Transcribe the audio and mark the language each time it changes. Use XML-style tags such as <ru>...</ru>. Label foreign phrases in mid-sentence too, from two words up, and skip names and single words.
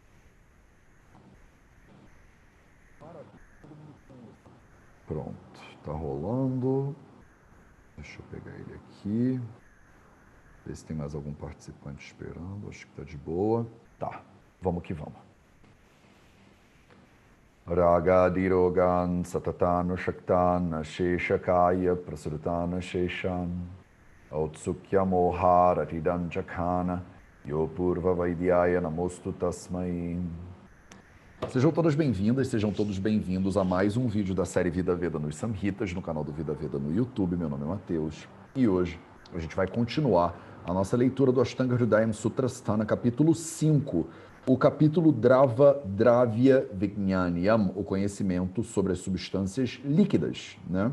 <pt>Pronto, tá rolando. Deixa eu pegar ele aqui. Ver se tem mais algum participante esperando. Acho que tá de boa. Tá, vamos que vamos.</pt> <sa>रागादिरोगान् सतता नुषक्तान् अशेषकाय प्रसृतान् अशेषान् औत्सुक्य मोहारतिदान् जघान योऽपूर्व वैद्याय नमोऽस्तु तस्मै.</sa> <pt>Sejam todas bem-vindas, sejam todos bem-vindos a mais um vídeo da série Vida Veda nos Samhitas, no canal do Vida Veda no YouTube. Meu nome é Matheus e hoje a gente vai continuar a nossa leitura do Ashtanga Hridayam Sutrasthana, capítulo 5, o capítulo Dravya Vijnaniyam, o conhecimento sobre as substâncias líquidas, né?</pt>